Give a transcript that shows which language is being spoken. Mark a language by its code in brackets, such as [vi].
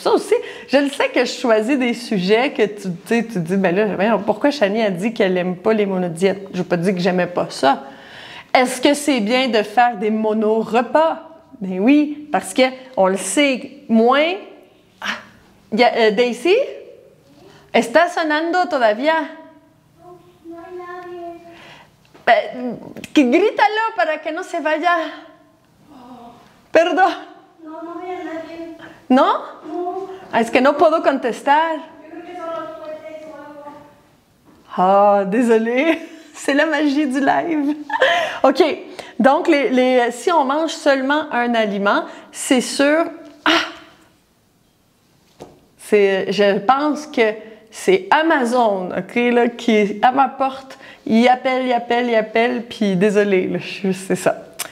[fr] Ça aussi, je le sais que je choisis des sujets que tu dis, ben là, pourquoi Chani a dit qu'elle n'aime pas les monodiètes? Je n'ai pas dit que j'aimais pas ça. Est-ce que c'est bien de faire des monorepas? Ben oui, parce qu'on le sait moins. [es] Daisy, ¿está sonando todavía? No hay nadie. Grítalo para que no se vaya. Perdón. No veo a nadie. ¿No? No. Es que no puedo contestar. Yo creo que son los cohetes o algo. [fr] Ah, désolée. C'est la magie du live. OK. Donc, si on mange seulement un aliment, c'est sûr... Je pense que c'est Amazon, OK, là, qui est à ma porte. Il appelle, puis désolé, c'est ça.